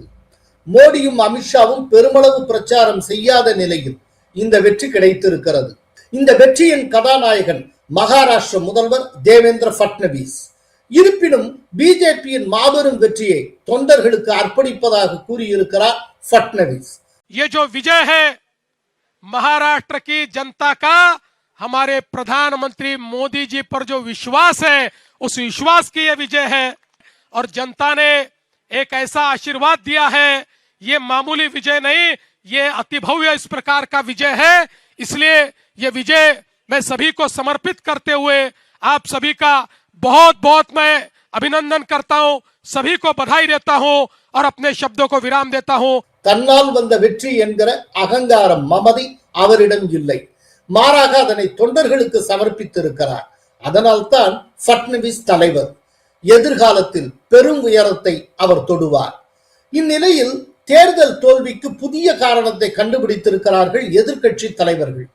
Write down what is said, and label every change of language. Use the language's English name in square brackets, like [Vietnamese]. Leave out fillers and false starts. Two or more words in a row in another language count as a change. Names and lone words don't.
[Tamil] மோடியும் அமித்ஷாவும் பெருமளவு பிரச்சாரம் செய்யாத நிலையில் இந்த வெற்றி கிடைத்திருக்கிறது. இந்த வெற்றியின் கதாநாயகன் மகாராஷ்டிர முதல்வர் தேவேந்திர பட்னவிஸ். இருப்பினும் பிஜேபியின் மாபெரும் வெற்றியை தொண்டர்களுக்கு அர்ப்பணிப்பதாக கூறியிருக்கிறார் பட்னவிஸ். [Hindi] ये जो विजय है महाराष्ट्र की जनता का, हमारे प्रधानमंत्री मोदी जी पर जो विश्वास है, उस विश्वास की ये विजय है. और जनता ने एक ऐसा आशीर्वाद दिया है, ये मामूली विजय नहीं, ये अति भव्य इस प्रकार का विजय है. इसलिए ये विजय मैं सभी को समर्पित करते हुए आप सभी का बहुत बहुत मैं अभिनंदन करता हूं, सभी को बधाई देता हूं और अपने शब्दों को विराम देता हूं. [Tamil] தன்னால் வந்த வெற்றி என்கிற அகங்காரம், மமதி அவரிடம் இல்லை. மாறாக அதனை தொண்டர்களுக்கு சமர்ப்பித்திருக்கிறார். அதனால் தான் பட்னவிஸ் தலைவர். எதிர்காலத்தில் பெரும் உயரத்தை அவர் தொடுவார். இந்நிலையில் தேர்தல் தோல்விக்கு புதிய காரணத்தை கண்டுபிடித்திருக்கிறார்கள் எதிர்கட்சி தலைவர்கள்.